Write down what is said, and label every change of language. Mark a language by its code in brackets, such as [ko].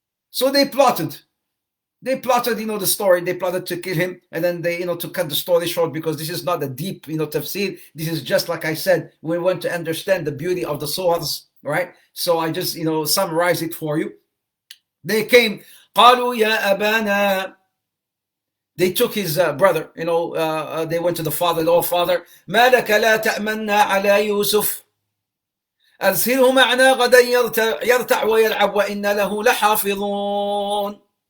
[en] So they plotted. The story. They plotted to kill him, and then they, to cut the story short, because this is not a deep, tafsir. This is just, like I said, we want to understand the beauty of the surahs, right? So I just, summarize it for you. They came, [ar] قالوا يا أبانا. [en] They took his brother, they went to the father, "Oh father, [ar] ما لك لا تأمنا على يوسف. أرسله معنا غدا يرتع ويلعب وإنا له لحافظون."